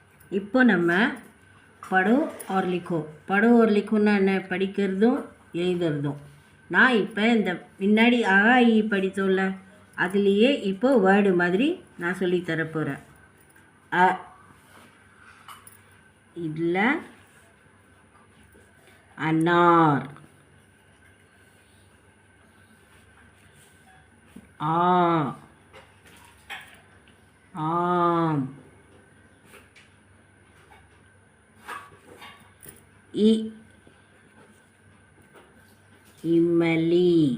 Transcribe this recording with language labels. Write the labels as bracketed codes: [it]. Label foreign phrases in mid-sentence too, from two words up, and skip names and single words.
[ta] இப்போ நம்ம [hi] पढ़ो और लिखो [ta] படோ और लिखोன்னா என்ன? படிக்கிறதும் எழுதுறதும். நான் இப்போ இந்த முன்னாடி ஆஇ படித்தோம்ல, அதுலேயே இப்போ வேர்டு மாதிரி நான் சொல்லித்தர போகிறேன். அ இதில் அன்னார், ஆ ஆம், இம்மலி,